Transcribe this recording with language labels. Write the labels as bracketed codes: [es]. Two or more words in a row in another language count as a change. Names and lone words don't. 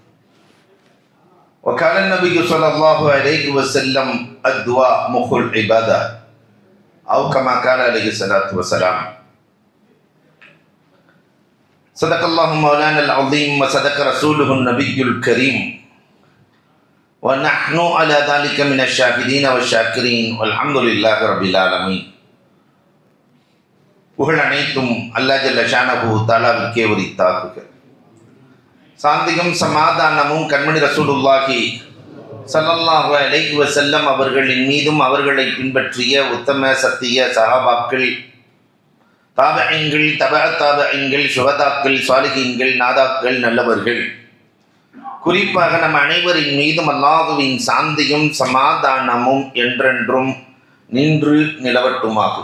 [ar] وقال النبي صلى الله عليه وسلم الدعاء مخ العبادة أو كما قال عليه الصلاة والسلام. صدق الله مولانا العظيم وصدق رسوله النبي الكريم ونحن على ذلك من الشاهدين والشاكرين والحمد لله رب العالمين. [ta] புகழ் அனைத்தும் அல்லாஹ் [ar] جل شأنه [ta] தஆலாவுக்கே உரித்தாகுக. சாந்தியும் சமாதானமும் கண்மணி ரசூலுல்லாஹி [ar] صلى الله عليه وسلم [ta] அவர்களின் மீதும் அவர்களை பின்பற்றிய உத்தம சத்திய சஹாபாக்கள், தாபிஈன்கள், தபஅத்தாபிஈன்கள், சுஹதாக்கள், சாலிஹீன்கள், நாதாக்கள், நல்லவர்கள், குறிப்பாக நம் அனைவரின் மீதும் அல்லாஹ்வின் சாந்தியும் சமாதானமும் என்றென்றும் நின்று நிலவட்டுமாகுக.